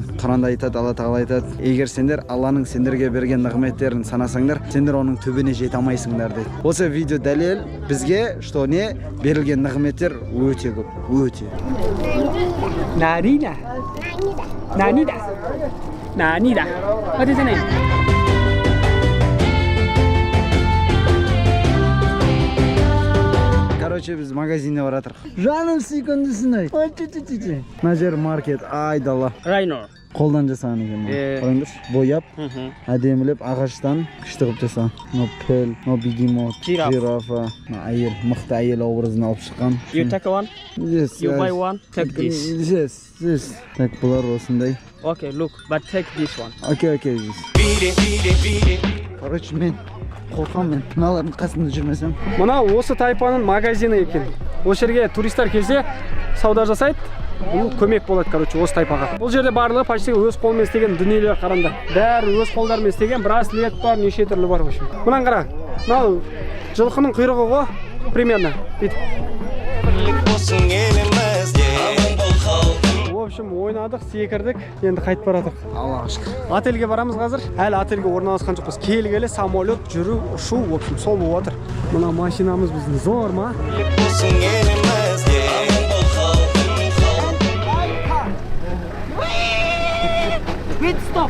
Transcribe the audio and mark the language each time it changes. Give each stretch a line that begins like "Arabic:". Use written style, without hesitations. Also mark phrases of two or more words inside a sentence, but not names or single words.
Kazakh: Құранда айтады, Алла Тағала айтады, егер сендер Алланың сендерге берген нығметтерін санасаңдар, сендер оның түбіне жете алмайсыңдар дейді. Осы видео дәлел бізге, что не берілген нығметтер өте көп, өте. Нарина. Нанида. Нанида.
English: What is the name?
Kazakh: Короче, біз магазинде бар атырық. Жаным сүйкімдісің ай. Ой, мына жер маркет, айдала. Райно. Қолдан жасаған екен. Қараңдаршы, бояп, әдемілеп, ағаштан күшті қылып жасаған. Піл, бегемот, жирафа, әйел, мықты әйел образын алып шыққан.
English: You take one? Yes. You buy one? Take this. Yes.
Kazakh: Так, бұлар осындай.
English: Okay, look, but take this one.
Kazakh: Okay. Короче, мен қорқам мен. Мыналардың қасында жүрмесем. Мына осы тайпаның магазині екен. Осы жерге туристер келсе, сауда жасайды. Бұл көмек болады, короче, осы тайпаға. Бұл жерде барлығы почти өз қолмен істеген дүниелер қараңдар. Бәрі өз қолдарымен істеген, браслет бар, неше түрлі бар вообще. Мынаны қара. Мынау жылқының құйрығы ғой, примерно.
Russian: В общем,
Kazakh: ойнадық, секірдік, енді қайтып барадық. Аллаға шүкір. Отельге барамыз қазір. Әлі отельге орналасқан жоқпыз. Келгелі самолет, жүру, ұшу,
Russian: в общем,
Kazakh: сол болып жатыр. Мына машинамыз біздің зор ма?
English: Wait, stop.